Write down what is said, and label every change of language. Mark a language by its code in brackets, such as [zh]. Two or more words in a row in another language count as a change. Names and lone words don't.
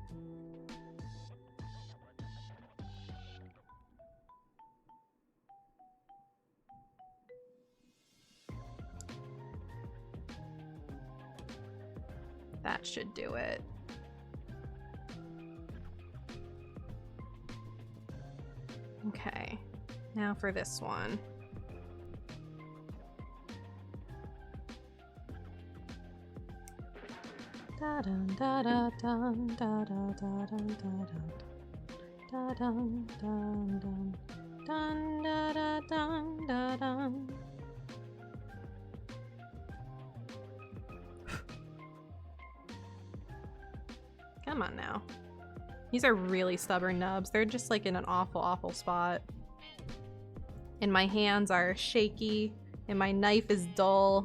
[en] That should do it. Okay, now for this one. Da dun da da dun da da da dun da dun dun dun dun da da dun da dun. Come on now. These are really stubborn nubs. They're just like in an awful spot. And my hands are shaky and my knife is dull.